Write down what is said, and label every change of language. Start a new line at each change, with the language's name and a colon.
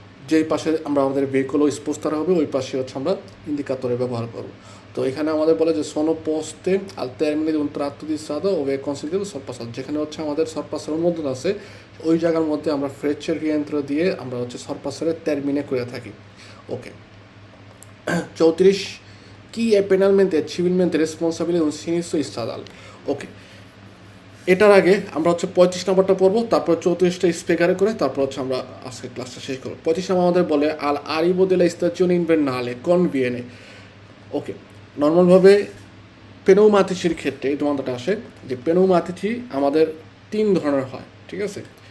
Bangla: যেই পাশে আমরা আমাদের ভেহিকুল স্পোজ করা হবে ওই পাশে হচ্ছে আমরা ইন্ডিকেটরে ব্যবহার করব। তো তো এখানে আমাদের বলে যে
Italian: sono poste al termine di un tratto di strada ove è consentito il sorpassaggio,
Bangla: যেখানে হচ্ছে আমাদের সরপাসের অনুমোদন আছে ওই জায়গার মধ্যে আমরা ফ্রেচের রিয়েন্ত্র দিয়ে আমরা হচ্ছে সরপাসের টার্মিনে করে থাকি। ওকে
Italian: 34 chi è penalmente e civilmente responsabile di un sinistro stradale।
Bangla: ওকে এটার আগে আমরা হচ্ছে 35 নম্বরটা পড়বো, তারপর 34টা স্পিকারে করে তারপর হচ্ছে আমরা আজকে ক্লাসটা শেষ করবো। 35 নম্বর আমাদের বলে আল আরিভো
Italian: della stazione invernale conviene।
Bangla: ওকে নর্মালভাবে পেনৌমাতিচির ক্ষেত্রে এই তোমাদেরটা আসে যে পেনৌমাতিচি আমাদের 3 ধরনের হয়, ঠিক আছে।